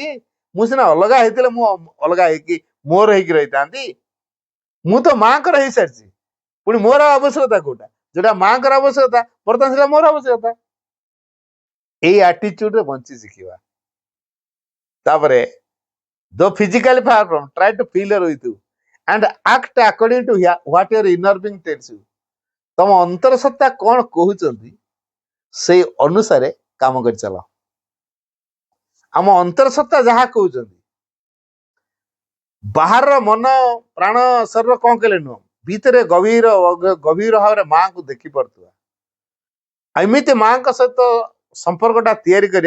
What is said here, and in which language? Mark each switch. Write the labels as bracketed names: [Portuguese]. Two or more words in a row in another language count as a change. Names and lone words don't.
[Odia] ମୁଁ ସିନା ଅଲଗା ହେଇଥିଲେ ମୁଁ ଅଲଗା ହେଇକି ମୋର ହେଇକି ରହିଥାନ୍ତି। ମୁଁ ତ ମାଙ୍କର ହେଇସାରିଛି, ପୁଣି ମୋର ଆବଶ୍ୟକତା କୋଉଟା? ଯୋଉଟା ମାଙ୍କର ଆବଶ୍ୟକତା ବର୍ତ୍ତମାନ ସେଟା ମୋର ଆବଶ୍ୟକତା। ଏଇ ଆଟିଚ୍ୟୁଡରେ ବଞ୍ଚି ଶିଖିବା। [English] ତାପରେ though physically far from, try to feel her with you and act according to what your inner being tells you. [Odia] ତମ ଅନ୍ତର ସତ୍ତା କଣ କହୁଛନ୍ତି ସେଇ ଅନୁସାରେ କାମ କରି ଚାଲ। ଆମ ଅନ୍ତର ସତ୍ତା ଯାହା କହୁଛନ୍ତି, ବାହାରର ମନ ପ୍ରାଣ ଶରୀର କଣ କଲେ ନୁହଁ, ଭିତରେ ଗଭୀର ଗଭୀର ଭାବରେ ମାଙ୍କୁ ଦେଖିପାରୁଥିବା, ଏମିତି ମାଙ୍କ ସହିତ ସମ୍ପର୍କଟା ତିଆରି କରିବା।